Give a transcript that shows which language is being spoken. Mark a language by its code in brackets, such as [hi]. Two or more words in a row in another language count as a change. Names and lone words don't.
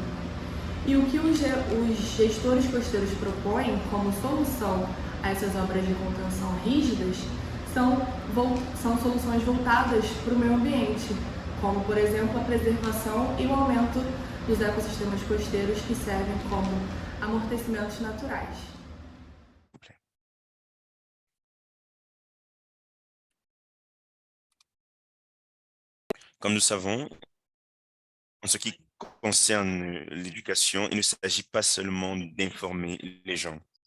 [pt] E o que os gestores costeiros propõem como solução a essas obras de contenção rígidas são soluções voltadas para o meio ambiente, como, por exemplo, a preservação e o aumento dos ecossistemas costeiros que servem como amortecimentos naturais. [fr] Comme nous savons, en ce qui concerne l'éducation, il ne s'agit pas seulement d'informer les gens.